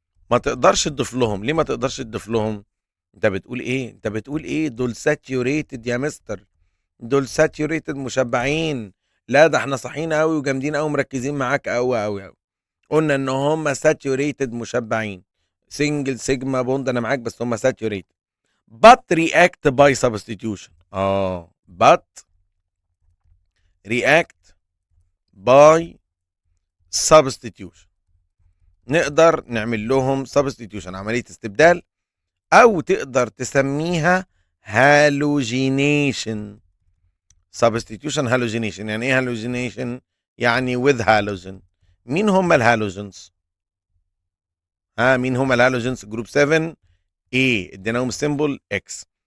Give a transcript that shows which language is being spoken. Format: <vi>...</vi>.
<ar>ما تقدرش تضيف لهم. ليه ما تقدرش تضيف لهم؟ انت بتقول ايه؟ انت بتقول ايه؟ دول ساتيوريتد يا مستر، دول ساتيوريتد مشبعين. لا ده احنا صحيين قوي وجامدين قوي مركزين معاك قوي قوي قوي. قلنا ان هم ساتيوريتد مشبعين، سنجل سيجما بوند، انا معاك، بس هم ساتيوريتد</ar> <en>but react by substitution. but react by substitution.</en> <ar>نقدر نعمل لهم substitution، عملية استبدال، او تقدر تسميها هالوجينيشن.</ar> <en>substitution halogenation.</en> <ar>يعني ايه</ar> <en>halogenation؟</en> <ar>يعني</ar> <en>with halogen.</en> <ar>مين هم الهالوجنز؟ مين هم الهالوجنز؟ جروب 7 A اديناهم السيمبل X.</ar>